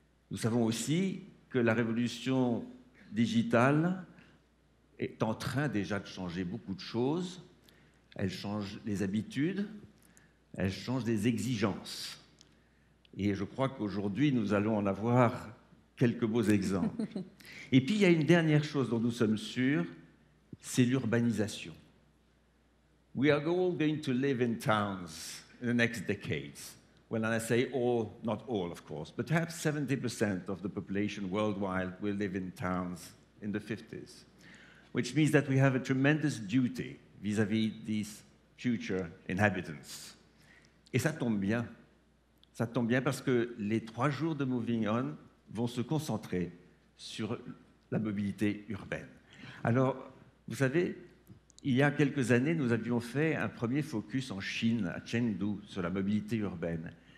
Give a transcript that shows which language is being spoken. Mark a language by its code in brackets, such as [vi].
[fr] Nous savons aussi que la révolution digitale est en train déjà de changer beaucoup de choses. Elle change les habitudes, elle change les exigences. Et je crois qu'aujourd'hui, nous allons en avoir quelques beaux exemples. Et puis, il y a une dernière chose dont nous sommes sûrs, c'est l'urbanisation. [en] We are all going to live in towns in the next decades. Well, and I say all, not all, of course, but perhaps 70% of the population worldwide will live in towns in the 50s, which means that we have a tremendous duty vis-à-vis these future inhabitants. [fr] Et ça tombe bien parce que les 3 jours de Moving On vont se concentrer sur la mobilité urbaine. Alors, vous savez, il y a quelques années, nous avions fait un premier focus en Chine, à Chengdu, sur la mobilité urbaine.